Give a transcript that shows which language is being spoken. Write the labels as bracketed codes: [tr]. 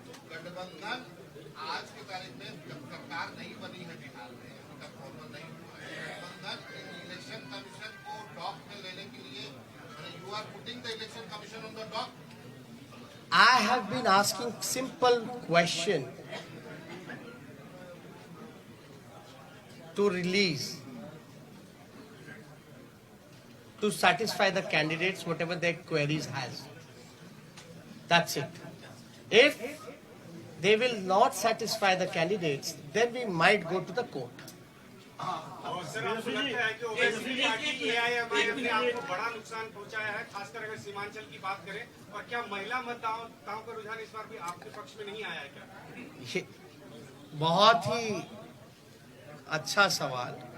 [hi] गठबंधन आज की तारीख में जब सरकार नहीं बनी है बिहार में, उनका फॉर्मल नहीं हुआ है, गठबंधन इलेक्शन कमीशन को डॉक में लेने के लिए, [en] You are putting the election commission on the dock. I have been asking simple question to release, to satisfy the candidates whatever their queries has. That's it. If they will not satisfy the candidates, then we might go to the court. [hi] और sir, आपको लगता है कि ओवैसी की party AIMIM ने आपको बड़ा नुकसान पहुंचाया है, खासकर अगर सीमांचल की बात करें? और क्या महिला मतदाताओं का रुझान इस बार भी आपके पक्ष में नहीं आया है क्या? ये बहुत ही अच्छा सवाल।